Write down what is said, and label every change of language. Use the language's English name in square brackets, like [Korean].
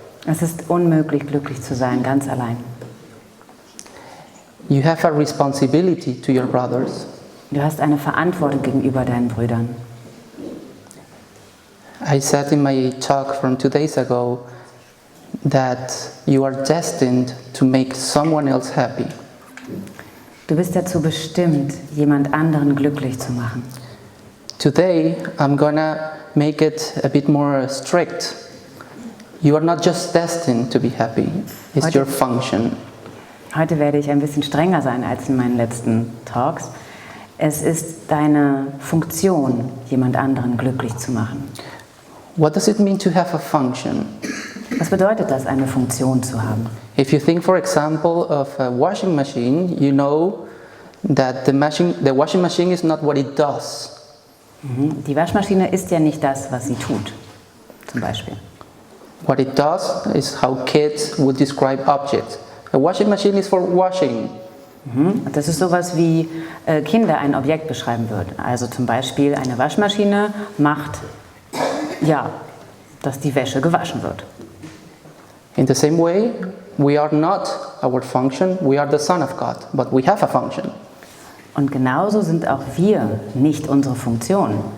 [German] Es ist unmöglich, glücklich zu sein, ganz allein. [English] You have a responsibility to your brothers. [German] Du hast eine Verantwortung gegenüber deinen Brüdern. [English] I said in my talk from 2 days ago that you are destined to make someone else happy. [German] Du bist dazu bestimmt, jemand anderen glücklich zu machen. [English] Today, I'm gonna make it a bit more strict. You are not just destined to be happy, it's your function. [German] Heute werde ich ein bisschen strenger sein als in meinen letzten Talks. Es ist deine Funktion, jemand anderen glücklich zu machen. [English] What does it mean to have a function? [German] Was bedeutet das, eine Funktion zu haben? [English] If you think, for example, of a washing machine, you know that the washing machine is not what it does. [German] Die Waschmaschine ist ja nicht das, was sie tut, zum Beispiel. [English] What it does is how kids would describe objects. A washing machine is for washing. [German] Das ist sowas, wie Kinder ein Objekt beschreiben würden. Also zum Beispiel eine Waschmaschine macht, ja, dass die Wäsche gewaschen wird. [English] In the same way, we are not our function, we are the Son of God, but we have a function. [German] Und genauso sind auch wir nicht unsere Funktion.